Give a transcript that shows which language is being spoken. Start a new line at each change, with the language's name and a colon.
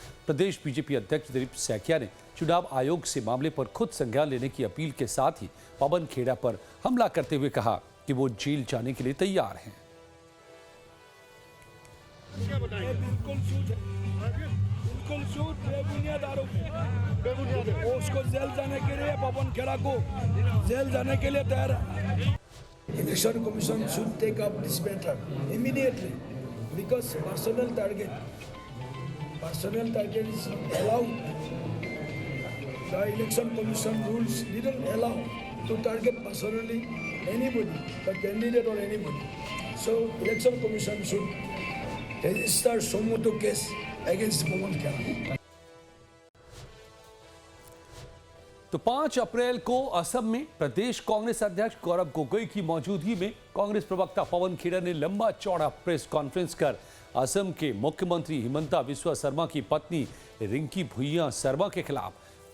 Hindi: प्रदेश BJP अध्यक्ष दिलीप सैकिया ने चुनाव आयोग से मामले पर खुद संज्ञान लेने की अपील के साथ ही पवन खेड़ा पर हमला करते हुए कहा कि वो जेल जाने के लिए तैयार हैं। बिल्कुल झूठ, बेबुनियाद आरोप है। उसको जेल जाने के लिए, पवन खेड़ा को जेल जाने के लिए तैयार है।
English: Election Commission should take up this matter immediately because personal target is not allowed. The Election Commission rules didn't allow to target personally anybody, the candidate or anybody. So Election Commission should register sumo case against Pawan Khera.
Hindi: तो 5 अप्रैल को असम में प्रदेश कांग्रेस अध्यक्ष गौरव गोगोई की मौजूदगी में कांग्रेस प्रवक्ता पवन खेड़ा ने लंबा चौड़ा प्रेस कॉन्फ्रेंस कर असम के मुख्यमंत्री हिमंता बिस्वा शर्मा की पत्नी रिंकी भुइयां शर्मा के खिलाफ